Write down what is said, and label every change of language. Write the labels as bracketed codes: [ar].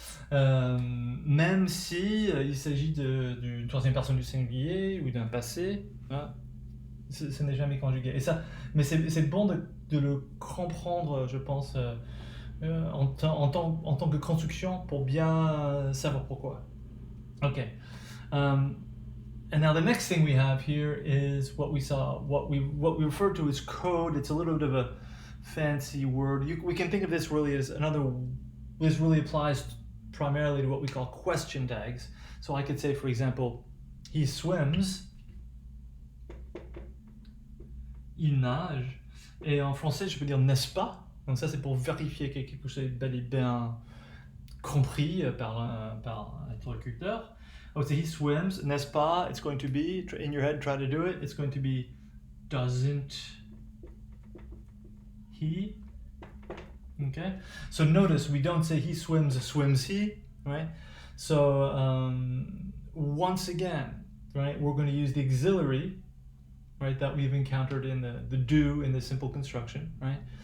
[fr] Même si il s'agit d'une troisième personne du singulier ou d'un passé, hein, ce n'est jamais conjugué. Et ça, mais c'est bon de le comprendre, je pense, en tant que construction pour bien savoir pourquoi. [en] Okay. And now the next thing we have here is what we refer to as code. It's a little bit of a fancy word. We can think of this really as this really applies primarily to what we call question tags. So I could say, for example, he swims, [fr] il nage, et en français je peux dire n'est-ce pas? Donc ça c'est pour vérifier que quelque chose est bel et bien compris par l'interlocuteur. [en] I would say he swims, [fr] n'est-ce pas? [en] It's going to be, in your head, try to do it. It's going to be, doesn't he? Okay, so notice we don't say he swims, swims he, right? So once again, right, we're going to use the auxiliary, right, that we've encountered in the do in the simple construction, right?